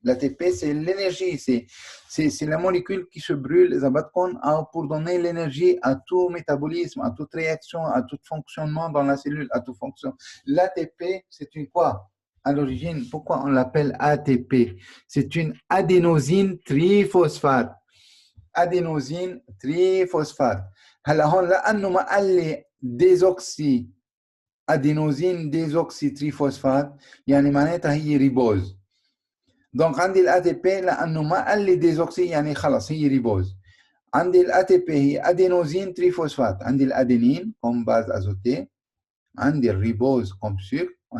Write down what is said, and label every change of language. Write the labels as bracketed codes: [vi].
[fr] L'ATP, c'est l'énergie, c'est la molécule qui se brûle pour donner l'énergie à tout métabolisme, à toute réaction, à tout fonctionnement dans la cellule, à toute fonction. L'ATP, c'est une quoi? À l'origine, pourquoi on l'appelle ATP? C'est une adénosine triphosphate. Adénosine triphosphate. [ar] هلا هون لأنه ما قال لي ديزوكسي adénosine désoxytriphosphate يعني معناتها هي ريبوز. دونك عندي الأي تي بي لأنه ما قال لي ديزوكسي يعني خلص هي ريبوز. عندي الأي تي بي هي adénosine triphosphate. عندي الأدينين [fr] comme base azotée. [ar] عندي الريبوز [fr] comme sucre.